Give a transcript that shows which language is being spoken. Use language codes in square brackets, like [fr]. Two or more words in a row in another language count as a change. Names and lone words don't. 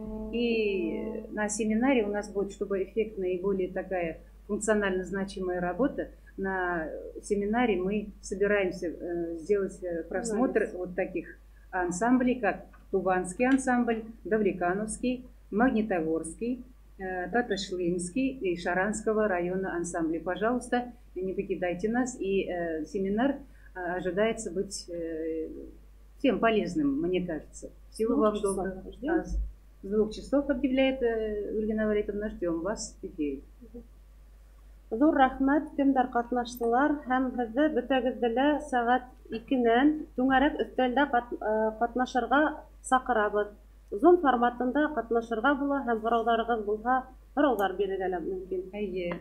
[ru] И на семинаре у нас будет, чтобы эффектная и более такая функционально значимая работа, на семинаре мы собираемся сделать просмотр вот таких ансамблей, как Туванский ансамбль, Давлекановский, Магнитогорский, Таташлынский и Шаранского района ансамбля. Пожалуйста, не покидайте нас, и семинар ожидается быть всем полезным, мне кажется. Всего вам доброго. С 2 часов, объявляет Ольга Навалитовна, ждем вас в эфире. [ba] Зур рахмәт, кемдәр катнаштылар һәм һеҙҙе бөтәгеҙҙе лә сәғәт 2-нән түңәрәк өҫтәлдә катнашырға саҡырабыҙ. Зум форматында катнашырға була һәм һорауҙарығыҙ булһа, һорауҙар бирергә лә мөмкин.